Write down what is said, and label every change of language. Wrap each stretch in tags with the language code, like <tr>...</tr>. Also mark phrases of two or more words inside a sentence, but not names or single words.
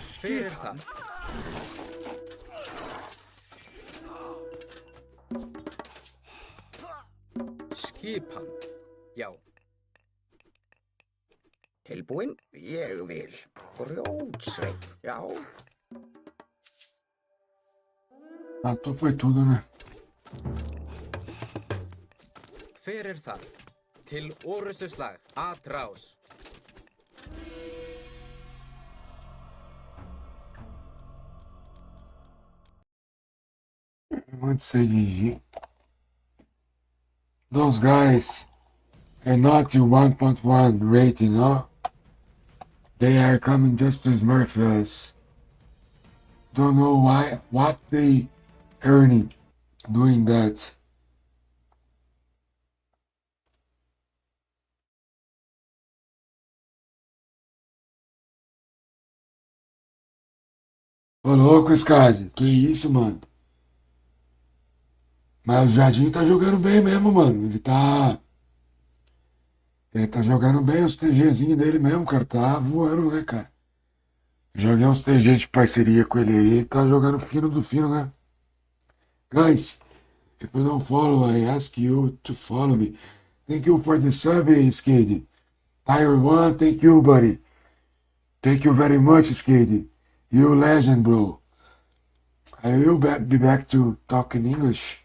<is>Hver er það? Skipan. Já. Tilbúin. Ég vil. Grjótsveinn. Já.</is> <pt>Então foi tudo, né?</pt> <is>Hver er það? Til orustu slag.</is> <pt>Atrás.</pt> <en>I want to say GG. Those guys are not your 1.1 rating, huh? They are coming just to smurf us. Don't know why, what they earning doing that.</en> <pt>Ô louco, Skad, que isso, mano? Mas o Jardim tá jogando bem mesmo, mano. Ele tá jogando bem os TGzinhos dele mesmo, cara. Tá voando, né, cara? Joguei uns TG de parceria com ele aí. Ele tá jogando fino do fino, né?</pt> <en>Guys, if you don't follow, I ask you to follow me. Thank you for the sub, Skid. Tire 1, thank you, buddy. Thank you very much, Skid. You legend, bro. I will be back to talking English.</en>